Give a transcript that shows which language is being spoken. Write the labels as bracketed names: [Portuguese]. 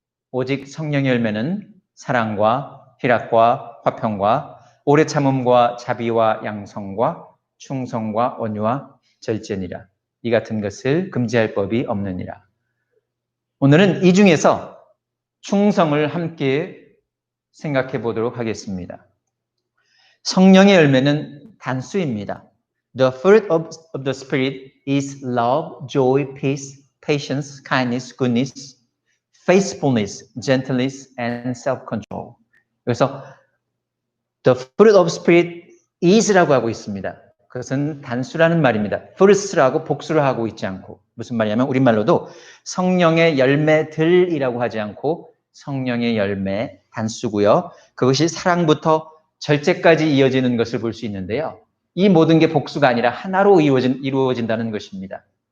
[Korean] 오직 성령의 열매는 사랑과 희락과 화평과 오래 참음과 자비와 양성과 충성과 온유와 절제니라. 이 같은 것을 금지할 법이 없느니라. 오늘은 이 중에서 충성을 함께 생각해 보도록 하겠습니다. 성령의 열매는 단수입니다. [English] The fruit of the Spirit is love, joy, peace, patience, kindness, goodness, faithfulness, gentleness, and self-control. [Korean] 그래서 [English] the fruit of Spirit is [Korean] 라고 하고 있습니다. 그것은 단수라는 말입니다. first라고 복수를 하고 있지 않고 무슨 말이냐면 우리말로도 성령의 열매들이라고 하지 않고 성령의 열매 단수고요. 그것이 사랑부터 절제까지 이어지는 것을 볼 수 있는데요. 이 모든 게 복수가 아니라 하나로 이루어진다는 것입니다.